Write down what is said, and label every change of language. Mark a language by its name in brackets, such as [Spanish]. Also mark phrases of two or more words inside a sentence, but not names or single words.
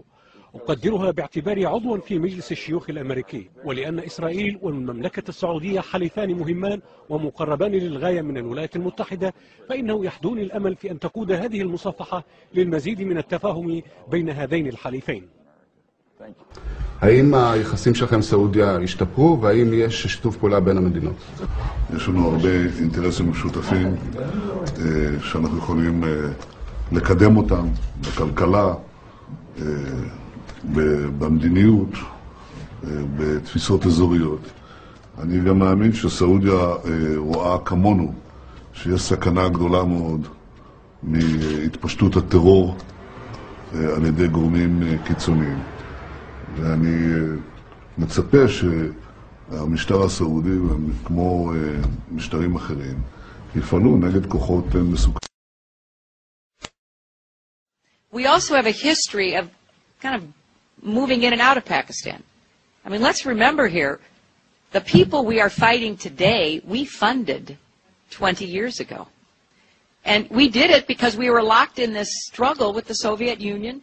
[Arabic] أقدرها باعتباري عضوا في مجلس الشيوخ الأمريكي، ولأن إسرائيل والمملكة السعودية حليفان مهمان ومقربان للغاية من الولايات المتحدة، فإنه يحدوني الأمل في أن تقود هذه المصافحة للمزيد من التفاهم بين هذين الحليفين. [Hebrew] האם היחסים שלכם עם סעודיה השתפרו, והאם יש שיתוף פעולה בין המדינות? יש לנו הרבה אינטרסים משותפים שאנחנו יכולים לקדם אותם בכלכלה, במדיניות, בתפיסות אזוריות. אני גם מאמין שסעודיה רואה כמונו שיש סכנה גדולה מאוד מהתפשטות הטרור על ידי גורמים קיצוניים. ואני מצפה שהמשטר הסעודי, כמו משטרים אחרים, יפעלו נגד כוחות מסוכנים. [English] We also have a history of kind of moving in and out of Pakistan. I mean, let's remember here, the people we are fighting today, we funded 20 years ago. And we did it because we were locked in this struggle with the Soviet Union.